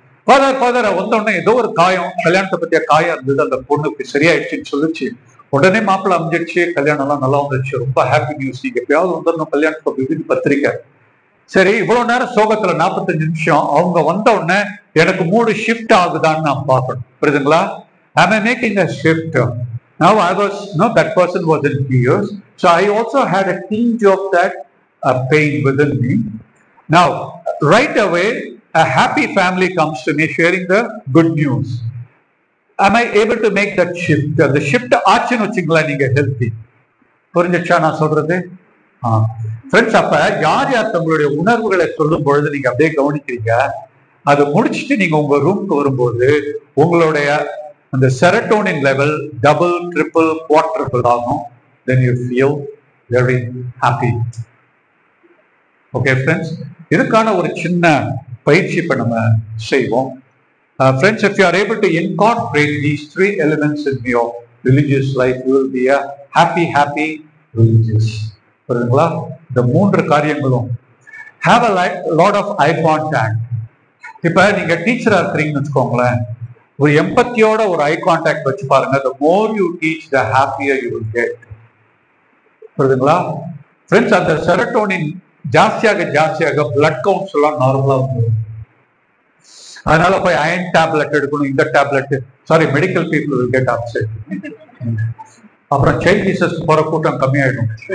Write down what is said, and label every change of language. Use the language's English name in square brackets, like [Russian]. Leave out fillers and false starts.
[Tamil] Father வந்தோடனே ஏதோ ஒரு காயம், கல்யாணத்தை பத்தியா காயம் இருந்தது, அந்த பொண்ணுக்கு சரியாயிடுச்சுன்னு சொல்லிச்சு. உடனே மாப்பிள்ளை அமைஞ்சிடுச்சு, கல்யாணம் எல்லாம் நல்லா வந்துருச்சு. ரொம்ப ஹாப்பி நியூஸ், நீங்க எப்பயாவது வந்துடணும் கல்யாணத்துக்கு பத்திரிக்கை. சரி, இவ்வளவு நேரம் சோகத்துல 45 நிமிஷம் அவங்க வந்த உடனே எனக்கு 3 ஷிஃப்ட் ஆகுதான்னு நான் பார்க்கணும். புரியுதுங்களா? [English] Am I making a shift? Now that person was in tears, so I also had a tinge of that pain within me. Now, right away, a happy family comes to me sharing the good news. am I able to make that shift? [Tamil] அந்த shift ஆச்சுன்னு வச்சுங்களா நீங்க healthy. புரிஞ்சிச்சா நான் சொல்றது? Friends, அப்ப யார் யார் தங்களுடைய உணர்வுகளை சொல்லும் பொழுது நீங்க அப்படியே கவனிக்கிறீங்க, அதை முடிச்சுட்டு நீங்க உங்க ரூம்க்கு வரும்போது உங்களுடைய அந்த serotonin level double, triple, quadruple ஆகும். [English] then you feel very happy. [Tamil] Okay friends, இதுக்கான ஒரு சின்ன பயிற்சி இப்ப நம்ம செய்வோம். [English] Friends, if you are able to incorporate these three elements in your religious life, you will be a happy religious. [Tamil] புரியுதுங்களா? இந்த மூன்று காரியங்களும் [English] have a lot of eye contact. [Tamil] இப்ப நீங்க டீச்சரா இருக்கிறீங்கன்னு வச்சுக்கோங்களேன், ஒரு எம்பத்தியோட ஒரு ஐ கான்டாக்ட் வச்சு பாருங்க. [English] the more you teach, the happier you will get. [Tamil] புரியுதுங்களா? ஃப்ரெண்ட்ஸ், அந்த செரட்டோனின் ஜாஸ்தியாக பிளட் கவுண்ட்ஸ் எல்லாம் நார்மலா வந்துடும். அதனால போய் அயன் டேப்லெட் எடுக்கணும், இந்த tablet, sorry, medical people [English] will get upset. [Tamil] அப்புறம் சைல்ட் ஜீசஸ் போற கூட்டம் கம்மியாயிடும்.